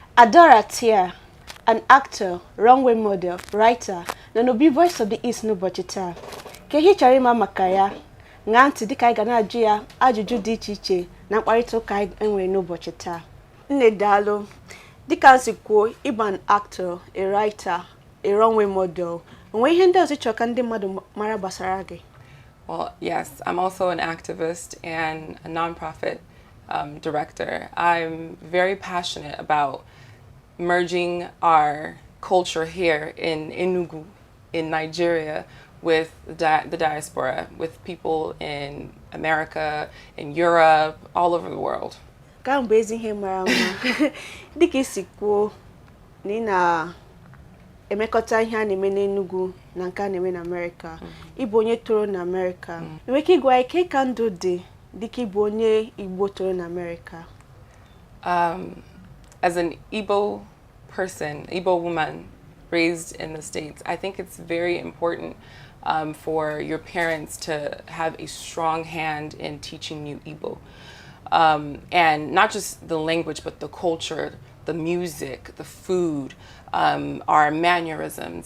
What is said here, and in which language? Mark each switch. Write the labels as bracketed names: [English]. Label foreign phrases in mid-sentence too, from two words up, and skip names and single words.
[English] Adaora Tia, an actor, runway model, writer, na no be voice of the East [Igbo] n'ụbọchị taa. Ka ihe chọrọ ịma maka ya, ṅaa ntị dịka anyị ga na-ajụ ya ajụjụ dị iche iche na mkparịta ụka anyị enwere n'ụbọchị taa. Nne daalụ, dịka nsi kwuo, ịbụ [English] an actor, a writer, a runway model. [Igbo] Onwe ihe ndị ọzọ chọrọ ka ndị mmadụ mara gbasara gị? [English] Well, yes, I'm also an activist and a nonprofit director. I'm very passionate about merging our culture here in Enugu, in Nigeria, with the diaspora, with people in America, in Europe, all over the world. [Igbo] Ka mgbe ezi ihe mara mma. Dịka isi kwuo na ị na-emekọta ihe a na-eme n'Enugu na nke a na-eme n'Amerika. Ịbụ onye toro n'Amerika. Enwere ike ịgwa anyị ka ka ndụ dị dịka ịbụ onye Igbo toro n'Amerika? [English] As an Igbo person, Igbo woman raised in the States, I think it's very important for your parents to have a strong hand in teaching you Igbo. And not just the language, but the culture, the music, the food, our mannerisms.